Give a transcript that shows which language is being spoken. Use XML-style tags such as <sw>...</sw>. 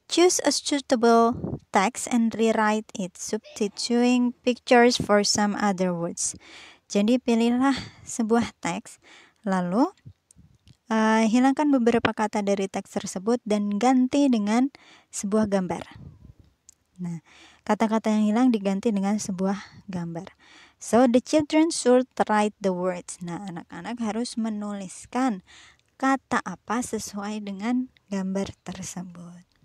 <en>Choose a suitable text and rewrite it, substituting pictures for some other words.</en> <id>Jadi pilihlah sebuah teks, lalu hilangkan beberapa kata dari teks tersebut dan ganti dengan sebuah gambar. Nah, kata-kata yang hilang diganti dengan sebuah gambar.</id> <en>So, the children should write the words.</en> <id>Nah, anak-anak harus menuliskan kata apa sesuai dengan gambar tersebut.</id>